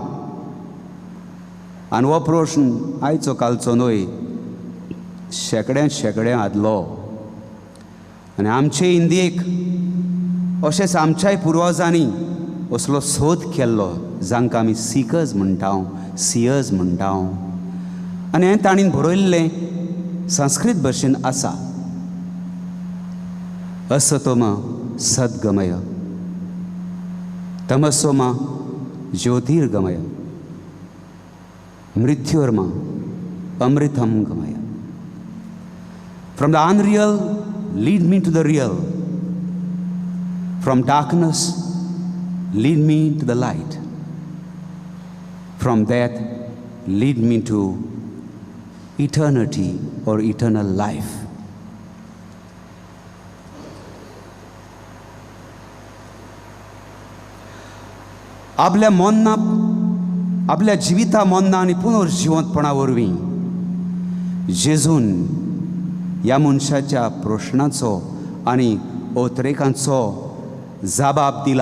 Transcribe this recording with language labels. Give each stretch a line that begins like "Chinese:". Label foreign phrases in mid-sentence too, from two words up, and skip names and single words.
Konkani: आनी हो प्रश्न आयचो कालचो न्हय, शेकड्या आदलो. आनी आमचे इंडियेक अशेंच आमच्याय पुर्वजांनी असलो सोद केल्लो जांकां आमी सिकर्स म्हणटा, सियर्स म्हणटा. आनी हें ताणीन बरयल्लें संस्कृत भाशेन आसा.
Sanskrit: असतोम सद्गमय, तमसोम ज्योतिर्गमय, मृत्युर्मा अमृतम गमय.
English: From the unreal, lead me to the real. From darkness, lead me to the light. From death, lead me to eternity or eternal life.
Konkani: आपल्या मोन्ना आपल्या जिविता मोन्ना आनी पुनर्जिवंतपणा वरवीं जेजून ह्या मनशाच्या प्रश्नाचो आनी अवतरेकांचो जाबाब दिला.